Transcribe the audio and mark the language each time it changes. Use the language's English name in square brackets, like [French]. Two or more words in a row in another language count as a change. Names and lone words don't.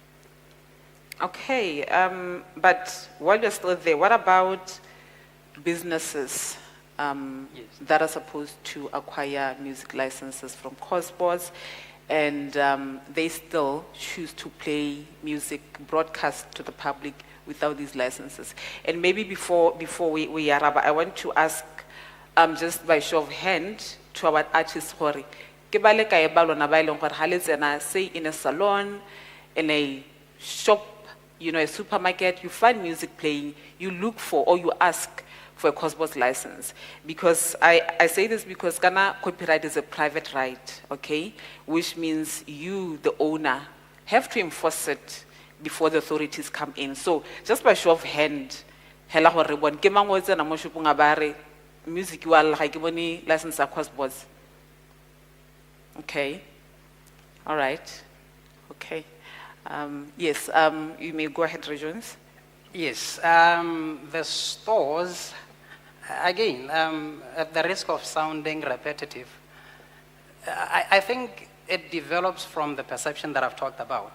[English] Okay, but while you're still there, what about businesses that are supposed to acquire music licenses from Cosmos, and they still choose to play music broadcast to the public without these licenses? And maybe before we wrap, I want to ask, just by show of hand, to our artists, [Tswana] hore, ke ba le kae ba lona ba e leng gore ha le tsena, [English] say in a salon, in a shop, you know, a supermarket, you find music playing, you look for or you ask for a Cosmos license. Because I say this because Ghana copyright is a private right, okay? Which means you, the owner, have to enforce it before the authorities come in. So just by show of hand, [Tswana] hela hore bon ke mang o tsena mo shopong a ba re music wa le ga ke bone license ya Cosmos. Okay. [English] All right. Okay. Yes, you may go ahead, Rejoins. Yes, the stores, again, at the risk of sounding repetitive, I think it develops from the perception that I've talked about.